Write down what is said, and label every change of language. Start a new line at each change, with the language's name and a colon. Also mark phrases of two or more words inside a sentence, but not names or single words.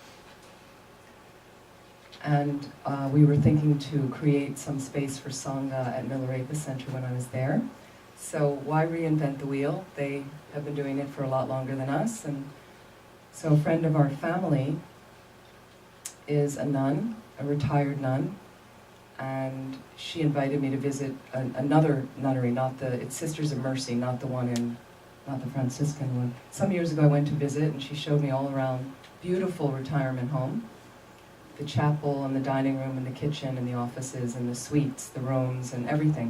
English: And we were thinking to create some space for Sangha at Milarepa Center when I was there. So why reinvent the wheel? They have been doing it for a lot longer than us. And so a friend of our family is a nun, a retired nun, and she invited me to visit another nunnery, it's Sisters of Mercy, not the Franciscan one. Some years ago I went to visit and she showed me all around, beautiful retirement home. The chapel and the dining room and the kitchen and the offices and the suites, the rooms and everything.